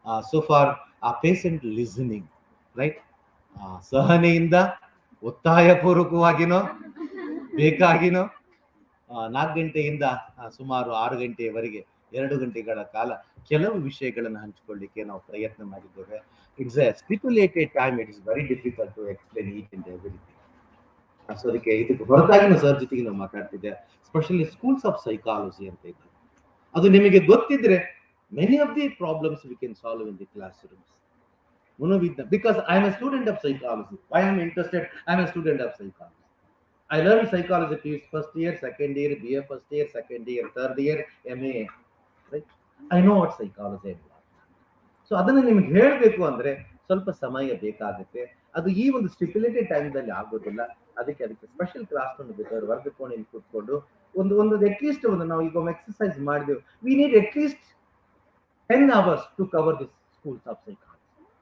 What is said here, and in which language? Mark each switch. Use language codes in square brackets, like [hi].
[en] So for a patient listening, right? [kn] ಸಹನೆಯಿಂದ ಒತ್ತಾಯಪೂರ್ವಕವಾಗಿನೋ ಬೇಕಾಗಿನೋ 4 ಗಂಟೆಯಿಂದ ಸುಮಾರು 6 ಗಂಟೆಯವರೆಗೆ 2 ಗಂಟೆಗಳ ಕಾಲ ಕೆಲವು ವಿಷಯಗಳನ್ನು ಹಂಚಿಕೊಳ್ಳಿಕ್ಕೆ ನಾವು ಪ್ರಯತ್ನ ಮಾಡಿದ್ದೇವೆ. [en] It's a stipulated time. It is very difficult to explain each and everything. [kn] So ಅದಕ್ಕೆ ಇದಕ್ಕೆ ಹೊರತಾಗಿನ ಸರ್ ಜೊತೆಗೆ ನಾವು ಮಾತಾಡ್ತಿದ್ದೆ. [en] specially schools of psychology [kn] ಅಂತ ಇದ್ದಾರೆ. ಅದು ನಿಮಗೆ ಗೊತ್ತಿದ್ರೆ [en] many of the problems we can solve in the classrooms. Because I am a student of psychology. Why I am interested? I am a student of psychology. I learned psychology first year, second year, BA first year, second year, third year, MA. Right? I know what psychology is. [kn] So ಅದನ್ನು ನಿಮ್ಗೆ ಹೇಳಬೇಕು ಅಂದ್ರೆ ಸ್ವಲ್ಪ ಸಮಯ ಬೇಕಾಗುತ್ತೆ. ಅದು ಈ ಒಂದು ಸ್ಟಿಪ್ಯುಲೇಟೆಡ್ ಟೈಮ್ದಲ್ಲಿ ಆಗೋದಿಲ್ಲ. ಅದಕ್ಕೆ ಸ್ಪೆಷಲ್ ಕ್ಲಾಸ್ ಒಂದು ಬೇಕಾದ್ರೆ ವರ್ಗ ಕೋಣೆಯಲ್ಲಿ ಕೂತ್ಕೊಂಡು ಒಂದು ಅಟ್ಲೀಸ್ಟ್ ನಾವು ಈಗ ಎಕ್ಸರ್ಸೈಸ್ ಮಾಡಿದೆವು. [en] We need at least 10 hours to cover this schools of psychology.